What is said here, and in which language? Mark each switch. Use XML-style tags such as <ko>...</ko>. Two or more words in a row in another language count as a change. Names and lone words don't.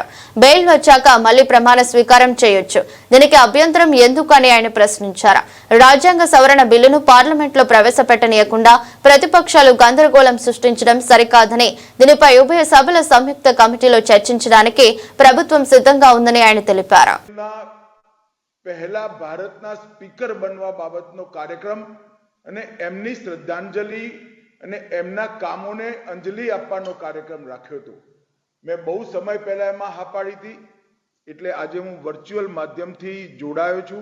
<te>బెయిల్ వచ్చాక మళ్లీ ప్రమాణ స్వీకారం చేయొచ్చు. దీనికి అభ్యంతరం ఎందుకు అని ఆయన ప్రశ్నించారు. రాజ్యాంగ సవరణ బిల్లును పార్లమెంట్ లో ప్రవేశపెట్టనీయకుండా ప్రతిపక్షాలు గందరగోళం సృష్టించడం సరికాదని, దీనిపై ఉభయ సభల సంయుక్త కమిటీలో చర్చించడానికి ప్రభుత్వం సిద్ధంగా ఉందని ఆయన తెలిపారు.</te> <gu>પહેલા ભારતના સ્પીકર બનવા બાબતનો કાર્યક્રમ અને એમની શ્રદ્ધાંજલિ અને એમના કામોને અંજલિ આપવાનો કાર્યક્રમ રાખ્યો હતો. મેં બહુ સમય પહેલા એમાં હા પાડી હતી, એટલે આજે હું વર્ચ્યુઅલ માધ્યમથી જોડાયો છું.</gu>